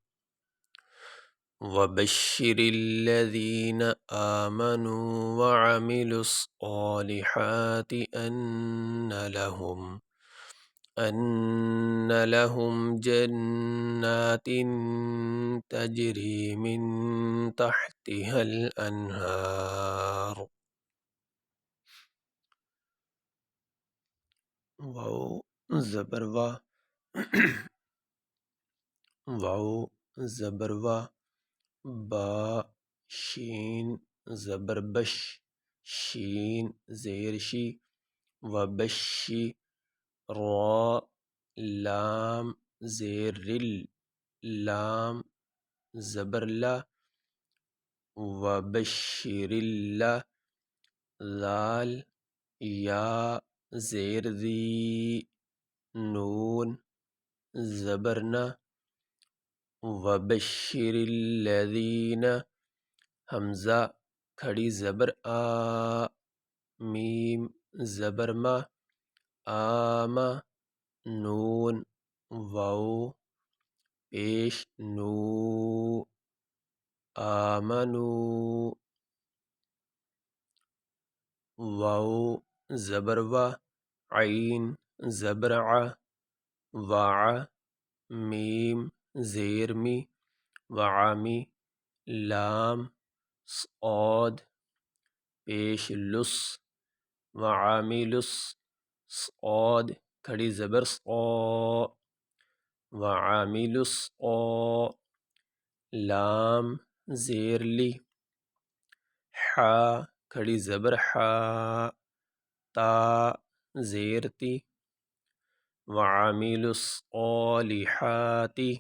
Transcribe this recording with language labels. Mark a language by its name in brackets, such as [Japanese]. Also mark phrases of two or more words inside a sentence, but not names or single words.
[Arabic] وبشر الذين آمنوا وعملوا الصالحات أن لهم جنات تجري من تحتها الأنهار. [Urdu] واو زبر وا واو زبر وا، با شین زبر بش، شین زیر شی، و بشی، را لام زیر رل، لام زبر لا، و بشر اللہ، لال یا زیر ذی، نون زبرنا، [Arabic] وبشر الذین، [Urdu] حمزہ کھڑی زبر آ، میم زبر ما، آما، نون واو پیش نو، آمنو، واو زبر وا، عین زبر ع، وع، میم زیر می، وعمی، لام صاد پیش لس، وعاملس، صاد کھڑی زبر صا، وعاملس صا، لام زیر لی، حا کھڑی زبر حا، تا زیر تی، [Arabic] وعاملوا الصالحات،